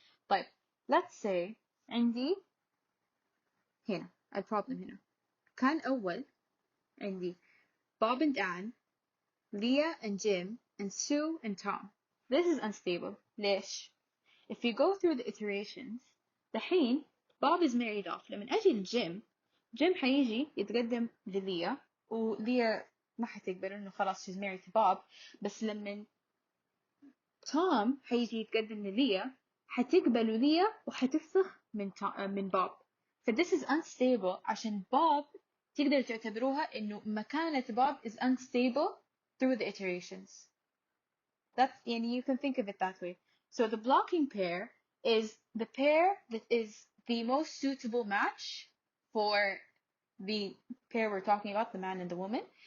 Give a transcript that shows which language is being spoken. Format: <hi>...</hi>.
<en>طيب let's say</en> <ar>عندي هنا البروبلم هنا كان أول عندي</ar> <en>Bob and Anne, Leah and Jim, and Sue and Tom. This is unstable. ليش؟ If you go through the iterations دحين Bob is married off.</en> <ar>لما أجي الجيم جيم حيجي يتقدم لليا وليا ما حتقبل إنه خلاص</ar> <en>she's married to Bob.</en> <ar>بس لما توم حيجي يتقدم لليا حتقبل ليا وحتفسخ من بوب. ف</ar> <en>this is unstable</en> <ar>عشان بوب تقدر تعتبروها إنه مكانة بوب</ar> <en>is unstable through the iterations. That's يعني you can think of it that way. So the blocking pair is the pair that is the most suitable match for the pair we're talking about, the man and the woman.</en>